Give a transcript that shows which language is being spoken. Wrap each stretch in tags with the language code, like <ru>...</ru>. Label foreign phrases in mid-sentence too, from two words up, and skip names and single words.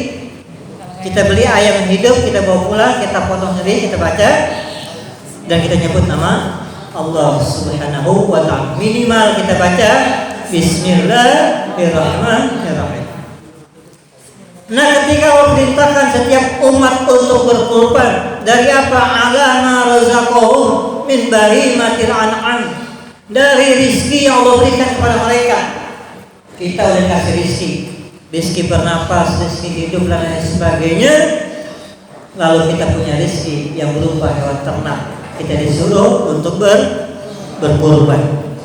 <id>Kita beli ayam yang hidup, kita bawa pulang, kita potong sendiri, kita baca, dan kita nyebut nama Allah</id> <ar>Subhanahu wa ta'ala.</ar> <id>Minimal kita baca Bismillahirrahmanirrahim. Nah, ketika Allah perintahkan setiap umat untuk berkurban, dari apa?</id> <ar>Ala ma razaqahum min bahimatil an'am,</ar> <id>dari rizki yang Allah berikan kepada mereka. Kita udah kasih rizki bernapas, rizki hidup dan lain sebagainya. Lalu kita punya rizki yang berupa hewan ternak, kita disuruh untuk berkurban.</id>